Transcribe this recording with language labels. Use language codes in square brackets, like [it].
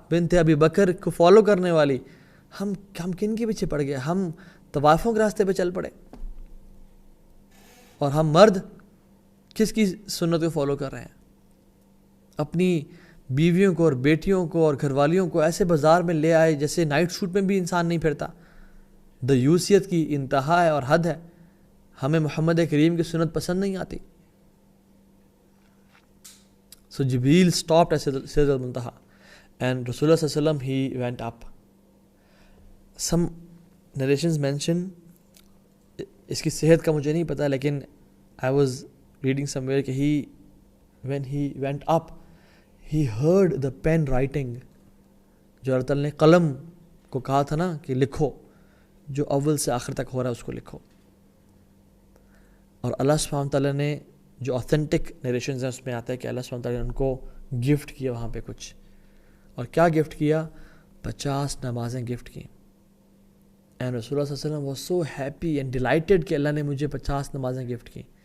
[ur] بنت ابی بکر کو فالو کرنے والی، ہم کن کے پیچھے پڑ گئے؟ ہم طوائفوں کے راستے پہ چل پڑے، اور ہم مرد کس کی سنت کو فالو کر رہے ہیں؟ اپنی بیویوں کو اور بیٹیوں کو اور گھر والیوں کو ایسے بازار میں لے آئے جیسے نائٹ سوٹ میں بھی انسان نہیں پھرتا. دیوسیت کی انتہا ہے اور حد ہے. ہمیں محمد کریم کی سنت پسند نہیں آتی. [en] So Jibreel stopped at Sidratul Muntaha and Rasulullah sallallahu alaihi wasallam, he went up. Some narrations mention, [ur] اس کی صحت کا مجھے نہیں پتا، لیکن [en] I was reading somewhere کہ when he went up he heard the pen writing. [ur] جو اللہ تعالیٰ نے قلم کو کہا تھا نا کہ لکھو، جو اول سے آخر تک ہو رہا ہے اس کو لکھو. اور اللہ سبحانہ تعالیٰ نے جو آتھینٹک نیریشنز ہیں اس میں آتا ہے کہ اللہ سبحانہ تعالیٰ نے ان کو گفٹ کیا وہاں پہ کچھ. اور کیا گفٹ کیا؟ 50 نمازیں گفٹ کی. اینڈ رسول اللہ صلی اللہ علیہ وسلم [en] was so happy and delighted [ur] کہ اللہ نے مجھے 50 نمازیں گفٹ کی.